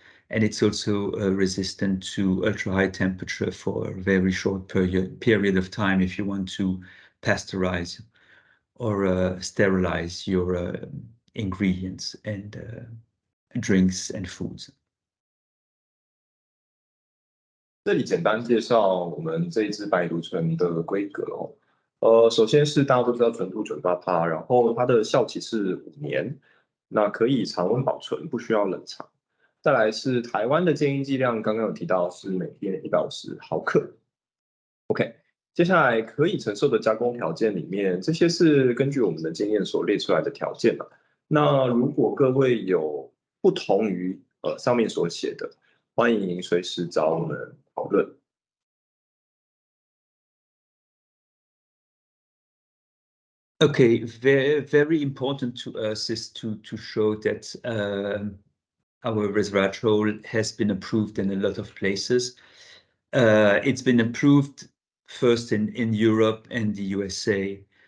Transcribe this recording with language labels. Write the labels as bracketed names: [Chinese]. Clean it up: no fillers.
[English] And it's also resistant to ultra-high temperature for a very short period of time if you want to pasteurize or sterilize your ingredients and drinks and foods. [Chinese] 这里简单介绍我们这一支白藜芦醇的规格首先是大家都知道纯度98%，然后它的效期是5年，那可以常温保存，不需要冷藏。再来是台湾的建议剂量，刚刚有提到是每天150毫克。 OK， 接下来可以承受的加工条件里面，这些是根据我们的经验所列出来的条件了。那如果各位有不同于上面所写的，欢迎随时找我们讨论。 [English] Okay, very important to us is to show that our resveratrol has been approved in a lot of places. It's been approved first in Europe and the USA.